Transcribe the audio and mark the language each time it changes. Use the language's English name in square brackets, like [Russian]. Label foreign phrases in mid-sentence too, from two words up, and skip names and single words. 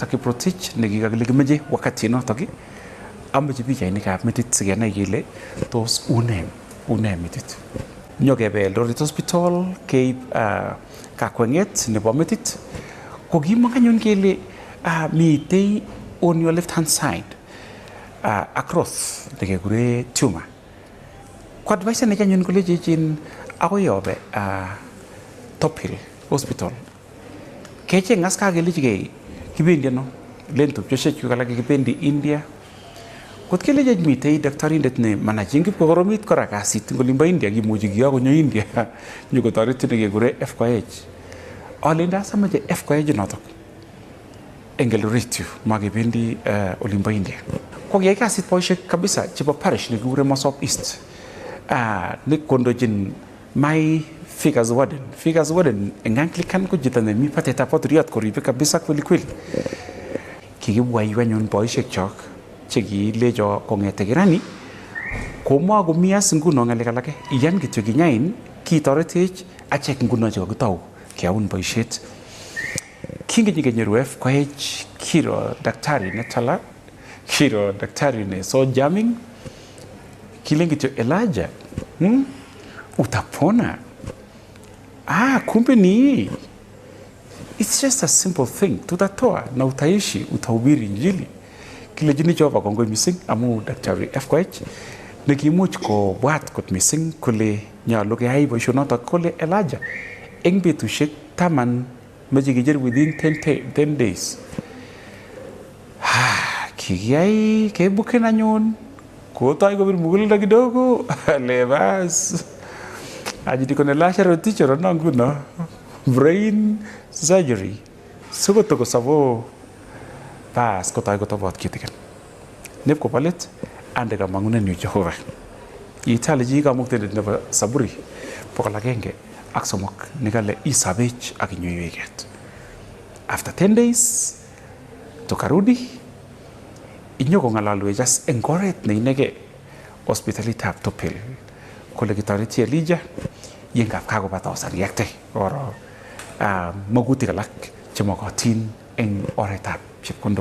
[Kalenjin] Kiprotich nekikakile kimeche wakati notok ameche pichainikab metit sikenai kele tos une metit. Nyokebe Eldoret Hospital keib kakweng'et nebo metit kokimong anyun kele mitei [English] on your left hand side across [Kalenjin] nekekure tumor. Ko advice ne anyun kole chechin akoi yobe Top Hill Hospital. Kecheng as kakelichigei kibendi ano len tupchosyek chuk alak kibendi India. Kot kele mitei daktarindet ne managing kipkokoromit kora kasit eng olimbo India kimuchi kiyo konyo India nyokotoret nekekure FKH. Ale ndasamache FKH notok eng Eldoret makebendi olimbo India. Ko kiyai kasit boisiek kabisa chebo parish nekikure Mosop East nekondochin my Figures Warden. Figures Warden eng Anglican ko chito nemi patetab potriot koribe kabisa kweli kweli. Kikibwaiwe anyun boisiek chok chekilecho kong'ete kirani komakomi as nguno ng'alek alake iyan kityo kinyain kitoretech achek nguno chekakitou keyaun boisiet. Kingenyikenyeru FKH kiro daktari netala kiro daktari ne so jamming kilen kityo Elijah utapona. [Swahili] Kumbe ni [English] it's just a simple thing [Swahili] tutatoa na utaishi utahubiri injili. [Kalenjin] Kile jini Jehova kongoi missing amu daktari FKH nekimuch kobwat kot missing kole nyolu keyai boisionotok kole Elijah eng betusiek 10 meche kejer [English] within 10 days. [Kalenjin] Kikiyai kebuken anyun kotoi kobir muguleldo kidogo lebas ajidi kone lasha roticho no nguno [English] brain surgery [Kalenjin] sokotoko sabo bas kotoi kotobot kitikin nep ko palet ande kamang'unen yu Jehova itali ji kamuktenet nebo Saburi 103 nikale isabech ak inyoiweket. [English] After 10 days [Kalenjin] tokarudi inyoko ng'alalwech as eng oret neinege hospitalitab Top Hill kole kitoreti Elijah yengap kakobata osariakte oro magutik alak chemokotin eng oretab chepkondok.